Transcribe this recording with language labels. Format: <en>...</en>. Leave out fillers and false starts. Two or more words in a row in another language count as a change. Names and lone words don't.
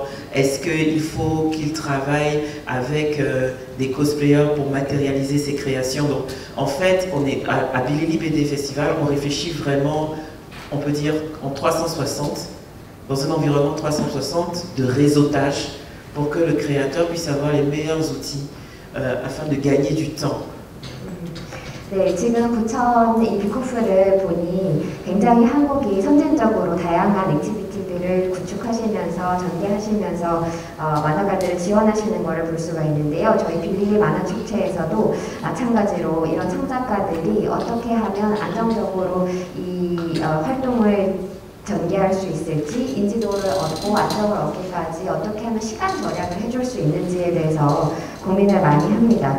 <fr>Est-ce qu'il faut qu'il travaille avec des cosplayers pour matérialiser ses créations? Donc, en fait, on est à Bilili BD Festival, on réfléchit vraiment, on peut dire, en 360, dans un environnement 360 de réseautage pour que le créateur puisse avoir les meilleurs outils afin de gagner du temps.</fr> <ko>네, 지금 부천 이 빅코프를 보니 굉장히 한국이 선진적으로 다양한 액티비티들을 구축하시면서 전개하시면서 만화가들을 지원하시는 것을 볼 수가 있는데요. 저희 빌리리 만화 축제에서도 마찬가지로 이런 창작가들이 어떻게 하면 안정적으로 이 활동을 전개할 수 있을지, 인지도를 얻고 안정을 얻기까지 어떻게 하면 시간 절약을 해줄 수 있는지에 대해서 고민을 많이 합니다.</ko>